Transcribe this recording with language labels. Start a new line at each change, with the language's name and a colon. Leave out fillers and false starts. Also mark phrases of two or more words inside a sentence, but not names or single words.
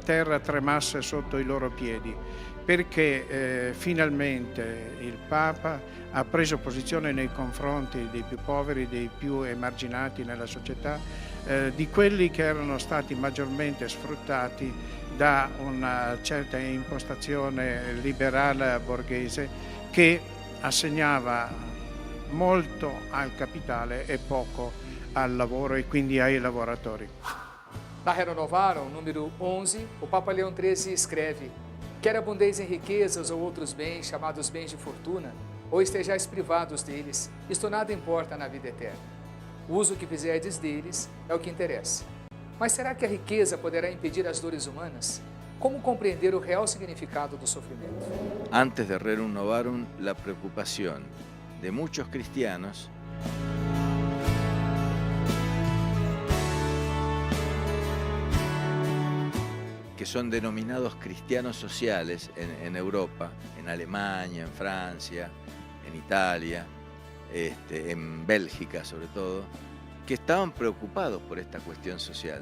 Italian: terra tremasse sotto i loro piedi, perché finalmente il Papa ha preso posizione nei confronti dei più poveri, dei più emarginati nella società, di quelli che erano stati maggiormente sfruttati da una certa impostazione liberale borghese che assegnava molto al capitale e poco al lavoro e quindi ai lavoratori.
Portuguese: Na Rerum Novarum, número 11, o Papa Leão XIII escreve: quer abundeis em riquezas ou outros bens, chamados bens de fortuna, ou estejais privados deles, isto nada importa na vida eterna. O uso que fizerdes deles é o que interessa. Mas será que a riqueza poderá impedir as dores humanas? Como compreender o real significado do sofrimento?
Spanish: Antes de Rerum Novarum, la preocupación de muchos cristianos que son denominados cristianos sociales en Europa, en Alemania, en Francia, en Italia, en Bélgica sobre todo, que estaban preocupados por esta cuestión social.